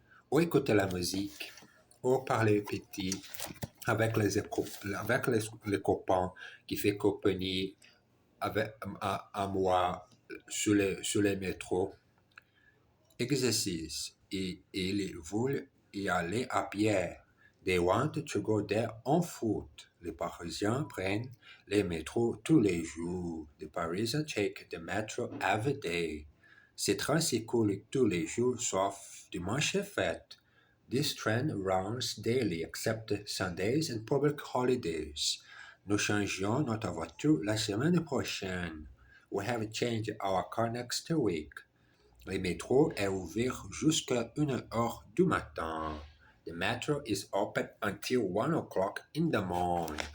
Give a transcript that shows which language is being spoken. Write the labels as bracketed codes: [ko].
[fr] Ou écouter la musique, ou parler petit avec les copains qui font compagnie à moi sur les métros. Exercice. Et ils veulent y aller à pied. [en] They want to go there on foot. [fr] Les Parisiens prennent les métros tous les jours. [en] The Parisians take the metro every day. [fr] Ces trains circulent tous les jours sauf dimanche et fête. [en] This train runs daily except Sundays and public holidays. [fr] Nous changeons notre voiture la semaine prochaine. [en] We have changed our car next week. [fr] Le métro est ouvert jusqu'à 1h du matin. [en] The metro is open until 1 o'clock in the morning.